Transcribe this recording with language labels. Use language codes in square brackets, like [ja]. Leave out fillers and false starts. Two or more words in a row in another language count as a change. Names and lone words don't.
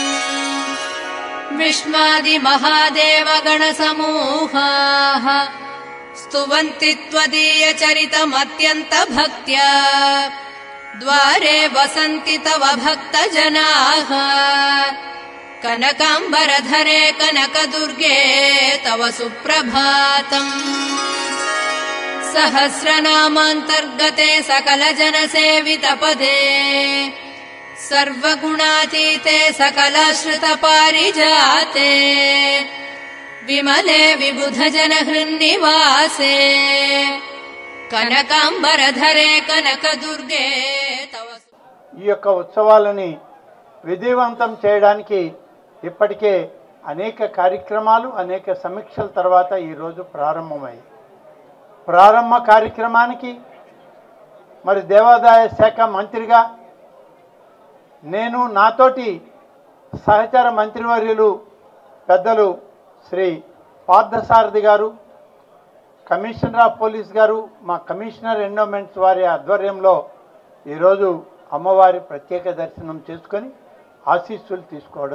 [sa] विश्वादिमहादेवगणसमूहाः स्तुवन्ति त्वदीयचरितमत्यन्तभक्त्या द्वारे वसन्ति तव भक्तजनाः कनकाम्बरधरे कनकदुर्गे तव सुप्रभातम् सहस्रनामान्तर्गते सकलजनसेवितपदे सर्वगुणातीते सकलाश्रितपारिजाते विमले विबुधजनहृन्निवासे कनकाम्बरधरे कनकदुर्गे तव [te] ఈ యొక్క ఉత్సవాలని విజయవంతం చేయడానికి ఇప్పటికే అనేక కార్యక్రమాలు అనేక సమీక్షల తర్వాత ఈరోజు ప్రారంభమయ్యాయి. ప్రారంభ కార్యక్రమానికి మరి దేవాదాయ శాఖ మంత్రిగా నేను నాతోటి సహచర మంత్రివర్యులు పెద్దలు శ్రీ పార్థసారథి గారు, [en] commissioner of police [te] గారు, మా [en] commissioner endowments [te] వారి ఆధ్వర్యంలో ఈరోజు అమ్మవారి ప్రత్యేక దర్శనం చేసుకొని ఆశీస్సులు తీసుకోవడం.